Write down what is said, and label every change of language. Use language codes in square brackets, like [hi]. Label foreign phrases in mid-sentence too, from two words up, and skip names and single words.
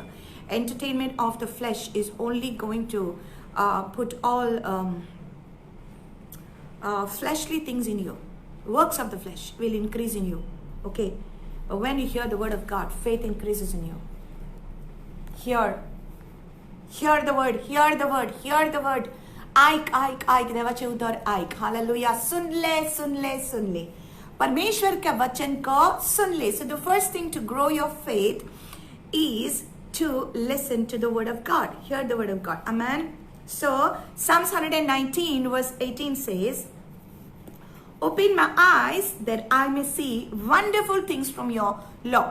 [en] Entertainment of the flesh is only going to put all fleshly things in you. Works of the flesh will increase in you. Okay, but when you hear the word of God, faith increases in you. Hear the word, hear the word, hear the word. [kok] ऐक देवाचे उतर ऐक. हालेलुया. [hi] सुन ले परमेश्वर के वचन को सुन ले. [en] So the first thing to grow your faith is to listen to the word of God. Hear the word of God. Amen. So Psalms 119 verse 18 says, open my eyes that I may see wonderful things from your law.